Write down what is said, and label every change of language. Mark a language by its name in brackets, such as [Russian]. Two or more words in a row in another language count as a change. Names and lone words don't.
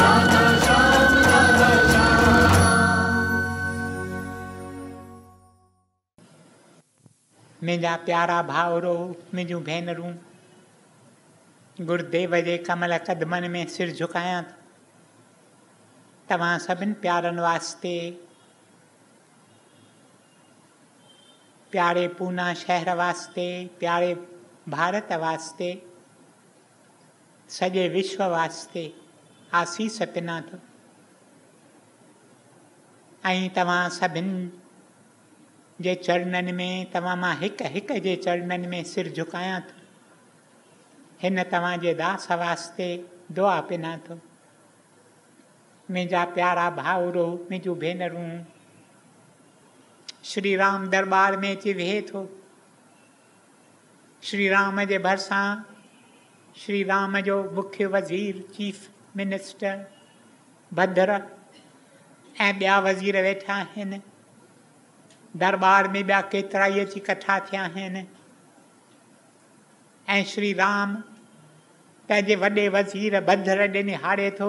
[Sindhi] दादा श्याम दादा श्याम। मुंहिंजा प्यारा भाउरो, मुंहिंजूं भेनरूं, गुरुदेव जे कमल कदमनि में सिर झुकायां थो। तव्हां सभिनि प्यारनि वास्ते, प्यारे पूना शहर वास्ते, प्यारे भारत वास्ते, सॼे विश्व वास्ते आसीस पिना थो। ऐं तव्हां सभिनि जे चरणनि में, तव्हां मां हिक हिक जे चरणनि में सिर झुकायां थो। हिन तव्हांजे दास वास्ते दुआ पिना थो। मुंहिंजा प्यारा भाउरो, मुंहिंजूं भेनरूं, श्री राम दरबार में अची वेहे थो। श्री राम जे भरिसां श्री राम जो मुख्य वज़ीर, [English] chief minister [Sindhi] भद्र ऐं ॿिया वज़ीर वेठा आहिनि। दरबार में ॿिया केतिरा ई अची इकट्ठा थिया आहिनि। ऐं श्री राम पंहिंजे वॾे वज़ीर भद्र ॾे निहारे थो।